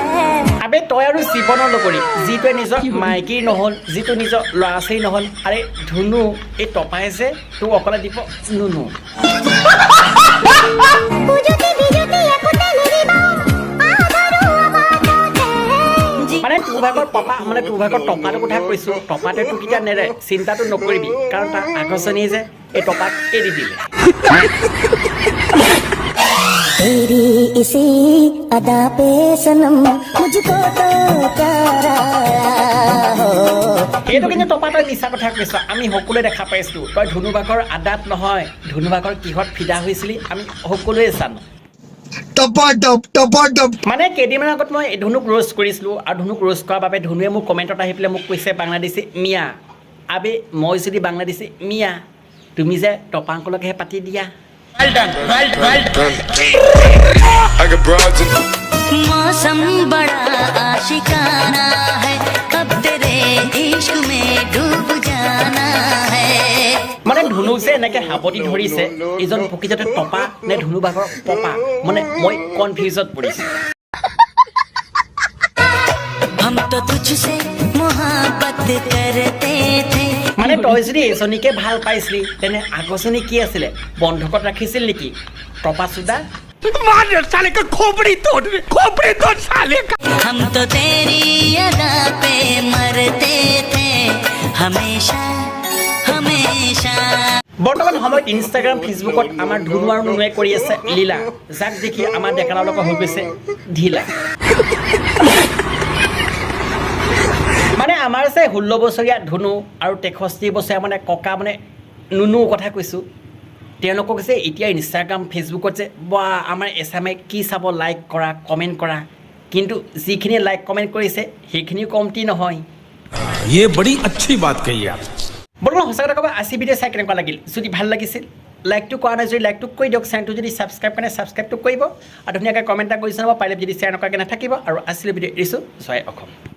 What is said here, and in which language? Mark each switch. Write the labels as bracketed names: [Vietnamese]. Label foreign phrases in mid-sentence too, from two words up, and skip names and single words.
[Assamese] আবে তই আৰু জীৱনৰ লগৰী যিটোৱে নিজৰ মাইকীৰ নহ'ল যিটো নিজৰ ল'ৰা ছোৱালী নহ'ল আৰে ধুনু এই টপাই যে তোক অকলে দিব নুনু মানে তোৰ ভাগৰ পাপা মানে তোৰ ভাগৰ টপাটোৰ কথা কৈছোঁ টপাতে তোক এতিয়া নেৰে চিন্তাটো নকৰিবি কাৰণ তাৰ আগজনীয়ে যে এই টপাক এৰি দিলে [Hindi] तेरी इसी अदा पे सनम मुझको तो प्यारा हो [Assamese] সেইটো কিন্তু টপা তই মিছা কথা কৈছ আমি সকলোৱে দেখা পাইছোঁ তই ধুনু ভাগৰ আদাত নহয় ধুনু ভাগৰ কিহত ফিদা হৈছিলি আমি সকলোৱে জানো মানে কেইদিনমান আগত মই ধুনুক ৰোষ্ট কৰিছিলোঁ আৰু ধুনুক ৰোষ্ট কৰাৰ বাবে ধুনুৱে মোক কমেণ্টত আহি পেলাই মোক কৈছে বাংলাদেশী মিয়া আবে মই যদি বাংলাদেশী মিয়া তুমি যে টপা আংকলকহে পাতি দিয়া [English] I got broads in [Hindi] मौसम बड़ा आशिकाना है अब तेरे इश्क में डूब जाना है [Assamese] মানে ধুনুক যে এনেকৈ সাৱটি ধৰিছে এইজন প্ৰকৃততে টপা নে ধুনু ভাগৰ পপা মানে মই কনফিউজত পৰিছোঁ [Hindi] हम तो तुझसे मोहब्बत करते थे [Assamese] মানে তই যদি এজনীকে ভাল পাইছিলি তেনে আগজনী কি আছিলে বন্ধকত ৰাখিছিল নেকি টপা চুদা [Hindi] हम तो तेरी अदा पे मरते थे हमेशा हमेशा [Assamese] বৰ্তমান সময়ত ইনষ্টাগ্ৰাম ফেচবুকত আমাৰ ধুনু আৰু নুনুৱে কৰি আছে লীলা যাক দেখি আমাৰ ডেকালৰ লগত হৈ গৈছে ঢিলা মানে আমাৰ যে 16 বছৰীয়া ধুনু আৰু 63 বছৰীয়া মানে ককা মানে নুনুৰ কথা কৈছোঁ তেওঁলোকক যে এতিয়া ইনষ্টাগ্ৰাম ফেচবুকত যে বা আমাৰ এছামে কি চাব লাইক কৰা কমেণ্ট কৰা কিন্তু যিখিনি লাইক কমেণ্ট কৰিছে সেইখিনি কমটি নহয় [Hindi] ये बड़ी अच्छी बात कही आप [Assamese] বৰ্তমান সঁচা কথা ক'ব আজি ভিডিঅ' চাই কেনেকুৱা লাগিল যদি ভাল লাগিছিল লাইকটো কৰা নাই যদি লাইকটো কৰি দিয়ক চেনেলটো যদি ছাবস্ক্ৰাইব কৰে ছাবস্ক্ৰাইবটো কৰিব আৰু ধুনীয়াকৈ কমেণ্ট এটা কৰি জনাব পাৰিলে যদি শ্বেয়াৰ নকৰাকৈ নাথাকিব আৰু আজিলৈ ভিডিঅ' এৰিছোঁ জয় অসম